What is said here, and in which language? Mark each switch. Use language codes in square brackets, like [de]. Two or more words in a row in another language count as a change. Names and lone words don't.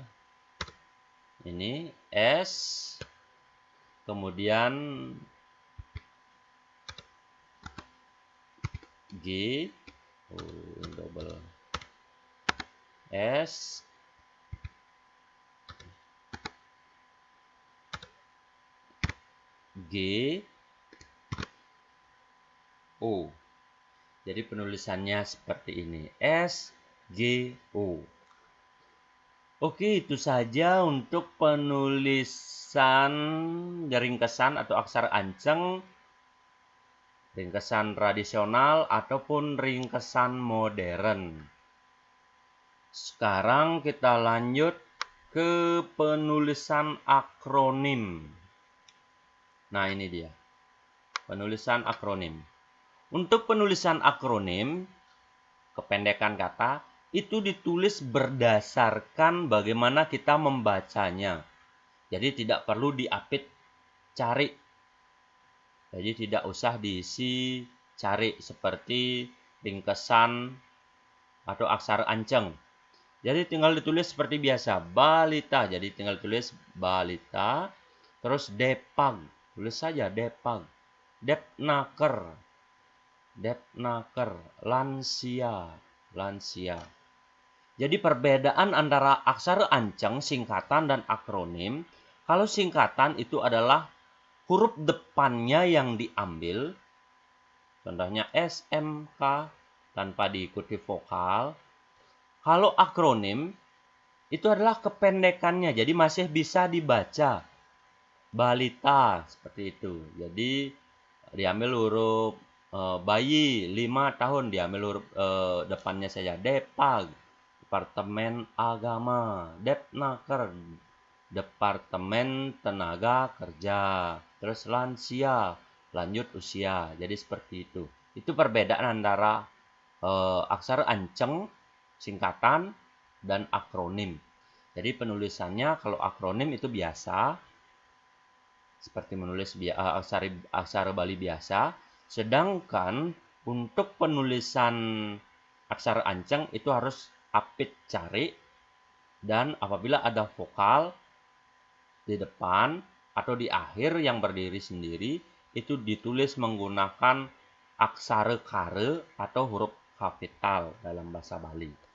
[id] Ini S, kemudian G, double S, G, O. Jadi penulisannya seperti ini, S, G, O. Oke, itu saja untuk penulisan ringkesan atau aksara anceng, ringkesan tradisional ataupun ringkesan modern. Sekarang kita lanjut ke penulisan akronim. Nah, ini dia. Penulisan akronim. Untuk penulisan akronim, kependekan kata, itu ditulis berdasarkan bagaimana kita membacanya. Jadi tidak perlu diapit cari. Jadi tidak usah diisi cari seperti ringkesan atau aksara anceng. Jadi tinggal ditulis seperti biasa, balita. Jadi tinggal tulis balita, terus depag. Tulis saja depag. Depnaker. Depnaker. Lansia. Lansia. Jadi perbedaan antara aksara anceng, singkatan, dan akronim. Kalau singkatan itu adalah huruf depannya yang diambil. Contohnya SMK tanpa diikuti vokal. Kalau akronim itu adalah kependekannya. Jadi masih bisa dibaca. Balita seperti itu. Jadi diambil huruf bayi 5 tahun, diambil huruf depannya saja Depag. Departemen Agama, Depnaker, Departemen Tenaga Kerja, terus lansia, lanjut usia. Jadi seperti itu. Itu perbedaan antara aksara anceng, singkatan, dan akronim. Jadi penulisannya kalau akronim itu biasa, seperti menulis aksara Bali biasa. Sedangkan untuk penulisan aksara anceng itu harus apit cari, dan apabila ada vokal di depan atau di akhir yang berdiri sendiri, itu ditulis menggunakan aksara kare atau huruf kapital dalam bahasa Bali.